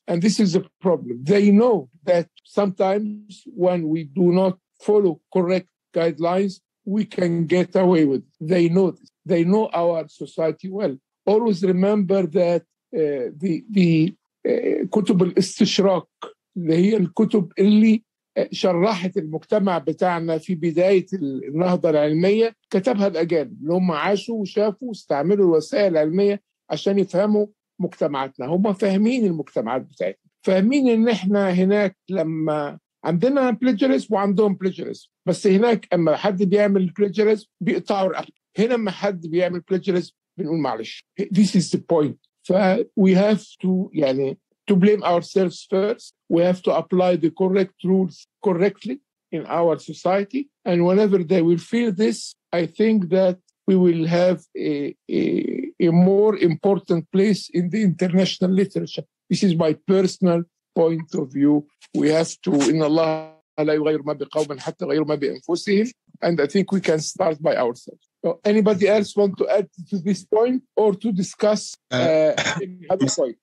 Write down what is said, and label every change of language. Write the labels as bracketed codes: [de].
[en] And this is a problem. They know that sometimes when we do not follow correct guidelines, we can get away with it. They know this. They know our society well. Always remember that the كتب الاستشراق [ar] اللي هي الكتب اللي شرحت المجتمع بتاعنا في بداية النهضة العلمية، كتبها الأجانب اللي هم عاشوا وشافوا واستعملوا الوسائل العلمية عشان يفهموا مجتمعاتنا. هم فاهمين المجتمعات بتاعتنا، فاهمين إن إحنا هناك لما عندنا بليجرز وعندهم بليجرز، بس هناك أما حد بيعمل بليجرز بيقطعوا رقبته، هنا أما حد بيعمل بليجرز بنقول معلش. [en] This is the point. We have to يعني to blame ourselves first. We have to apply the correct rules correctly in our society. And whenever they will feel this, I think that we will have a more important place in the international literature. This is my personal point of view. [ar] We have to, إن الله لا يغير ما بقوم حتى يغيروا ما بأنفسهم. [en] And I think we can start by ourselves. So anybody else want to add to this point or to discuss other point?